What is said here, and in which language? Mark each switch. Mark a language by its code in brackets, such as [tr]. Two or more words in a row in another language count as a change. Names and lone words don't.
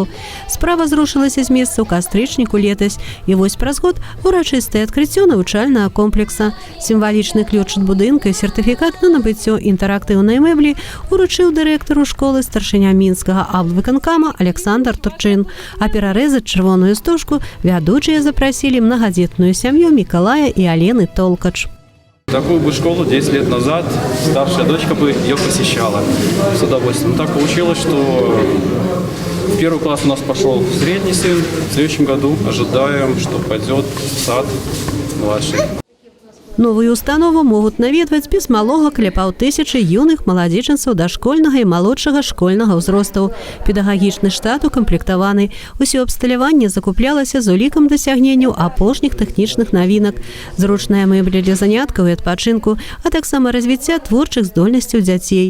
[be] Справа зрушылася з месца ў кастрычніку летась, і вось праз год урачыстае адкрыццё навучальнага комплекса. Сімвалічны ключ ад будынка і сертыфікат на набыццё інтэрактыўнай мэблі уручыў дырэктару школы старшыня мінскага абвыканкама Александр Турчин, а перарэзаць чырвоную стужку вядучыя запрасілі мнагадзетную сям'ю Миколая и Алены Толкач. [ru] Такую бы школу 10 лет назад старшая дочка бы ее посещала с удовольствием. Так получилось, что в первый класс у нас пошел средний сын. В следующем году ожидаем, что пойдет в сад младший. [be] Новую установу могуць наведваць без малога каля 500 юных маладзечанцаў дашкольнага і малодшага школьнага ўзростаў. Педагагічны штат укамплектаваны. Усё абсталяванне закуплялася з улікам дасягненняў апошніх тэхнічных навінак. Зручная мэбля для заняткаў і адпачынку, а таксама развіцця творчых здольнасцяў дзяцей.